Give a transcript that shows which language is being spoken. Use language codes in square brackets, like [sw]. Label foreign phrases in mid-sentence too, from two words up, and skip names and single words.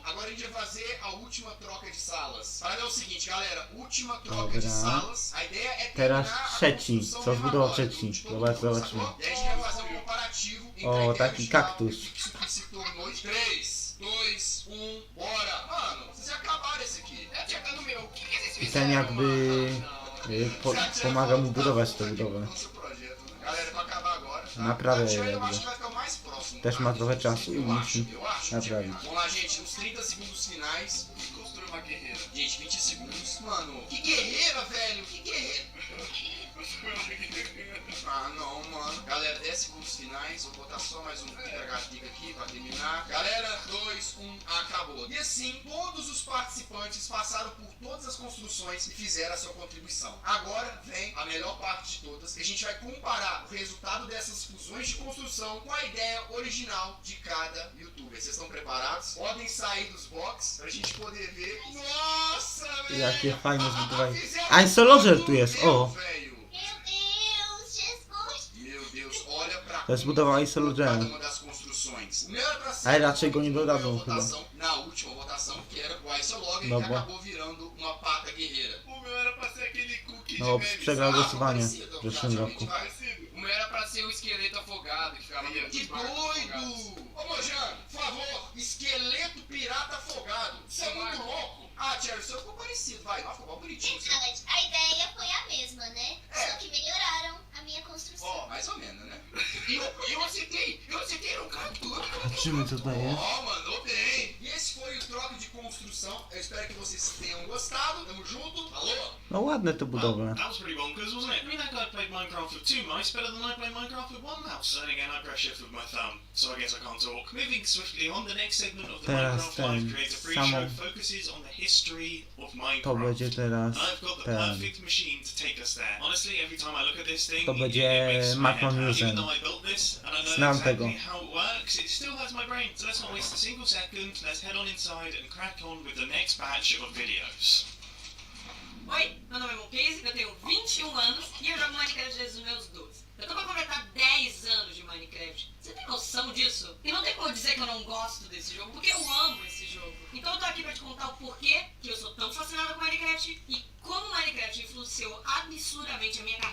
[pt] Agora a gente vai fazer a última troca de salas. Para é o seguinte, galera. Última troca de [pl] Dobra. [pt] salas. A ideia é [pl] Teraz [pt] terminar a [pl] trzeci. [pt] construção [pl] Co [pt] mesmo [pl] zbudował [pt] agora, [pl] trzeci? [pt] de todo mundo, [pl] Zobaczymy. [pt] sacou? E aí a gente vai fazer um comparativo entre [pl] O, [pt] a ideia [pl] taki [pt] original [pl] kaktus. [pt] e o que se tornou. 3, 2, 1. Bora. Mano, vocês já acabaram esse aqui. [pl] Ja czekam [pt] no meu. O que vocês [pl] I ten [pt] fizeram, [pl] jakby pomaga mu budować tę budowę. [pt] Galera, pra acabar agora, tá? [pl] Naprawia [pt] A Cherry [pl] je [pt] eu acho [pl] jakby. [pt] que vai ficar o mais próximo. [pl] Też [pt] tá? [pl] ma trochę czasu i [pt] Eu [pl] musi [pt] acho. [pl] naprawić. [pt] Vamos lá, gente, os 30 segundos finais. Construir uma guerreira. Gente, 20 segundos. Mano, que guerreira, velho. Que guerreira. Construir uma guerreira. Ah, não, mano. Galera, 10 segundos finais. Vou botar só mais um PHD aqui pra terminar. Galera, 2, 1, acabou. E assim, todos os participantes passaram por todas as construções e fizeram a sua contribuição. Agora vem a melhor parte de todas, que a gente vai comparar o resultado dessas fusões de construção com a ideia original de cada youtuber. Vocês estão preparados? Podem sair dos boxes pra gente poder ver. Nossa, velho! [pl] Jakie fajne zbudowanie. [pt] Fizeram [pl] A Insologer tu jest, [pt] tudo, [pl] o! [pt] velho. Meu Deus, Jesus. Meu Deus, olha pra [pl] To zbudował [pt] cada [pl] Insologera. [pt] uma das construções. O meu era pra ser [pl] Ale raczej go nie [pt] a [pl] dodadzą [pt] última [pl] chyba. [pt] votação, na última votação, que era o Isologger, [pl] No [pt] que [pl] bo- [pt] acabou virando uma pata guerreira. O meu era pra ser aquele cookie [pl] No, [pt] de memes. [pl] przegrał głosowanie [pt] parecido, [pl] w zeszłym roku. [pt] Parecido. O meu era pra ser o esqueleto afogado que ficava no Que doido! Ô Mojano, por favor, esqueleto pirata afogado. Isso é muito louco. Ah, Cherry, o seu ficou parecido, vai, ficou mal bonitinho. Ah, mas a ideia foi a mesma, né? É. Só que melhoraram a minha construção. Ó, mais ou menos, né? Eu acertei no cacto. [pl] Zobaczymy co to jest. [pt] Ó, mandou bem. E esse foi o troco de construção. Eu espero que vocês tenham gostado. Tamo junto. Alô? [pl] No ładne te [en] Well, [pl] budowle. [en] that was pretty bonkers, wasn't it? I mean, that guy played Minecraft with 2 mice better than I played Minecraft with 1 mouse. And again, I press shift with my thumb, so I guess I can't talk. Moving swiftly on, the next segment of the [pl] Teraz [en] Minecraft Live [pl] ten, [en] Creator [pl] samą- [en] Pre-Show focuses on the history of [pl] To [en] Minecraft. [pl] będzie teraz [en] And I've got the [pl] ten. [en] perfect machine to take us there. Honestly, every time I look at this thing, [pl] To [en] it [pl] będzie [en] makes my head hurt. [pl] Macromusen. [en] Even though I built this and I know [pl] Znam [en] exactly [pl] tego. [en] how it works, it still hurts my brain. So let's not waste a single second. Let's head on inside and crack on with the next batch of videos. [pt] Oi, meu nome é Monquise, eu tenho 21 anos e eu jogo Minecraft desde os meus 12. Eu tô pra completar 10 anos de Minecraft. Você tem noção disso? E não tem como dizer que eu não gosto desse jogo, porque eu amo esse jogo. Então eu tô aqui pra te contar o porquê que eu sou tão fascinada com Minecraft e como Minecraft influenciou absurdamente a minha carreira.